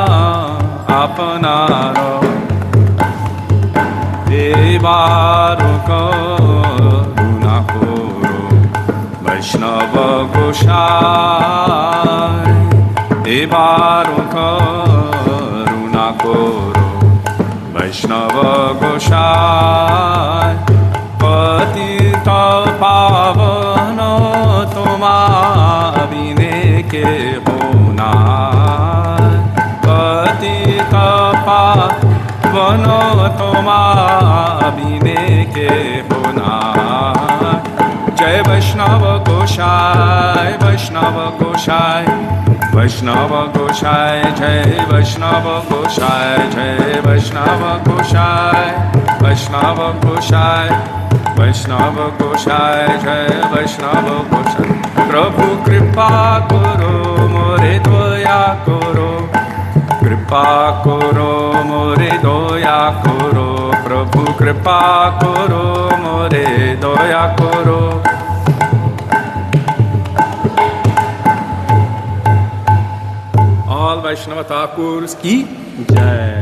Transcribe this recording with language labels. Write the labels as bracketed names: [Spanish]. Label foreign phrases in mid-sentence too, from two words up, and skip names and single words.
[Bangla] আপনার এবার করুণা করো বৈষ্ণব গোসাই এবার করুণা করো বৈষ্ণব গোসাই পতিত পাবন তোমা বিনে কে হোনা পতিত পাবন তোমা বিনে কে হোনা জয় বৈষ্ণব গোসাই বৈষ্ণব গোসাই वैष्णव [Hindi] गोसाई जय वैष्णव गोसाई जय वैष्णव गोसाई वैष्णव गोसाई वैष्णव गोसाई जय वैष्णव गोसाई प्रभु कृपा करो मोरे दया करो कृपा करो मोरे दया करो प्रभु कृपा करो मोरे दया करो All Vaishnava Thakurs ki jai.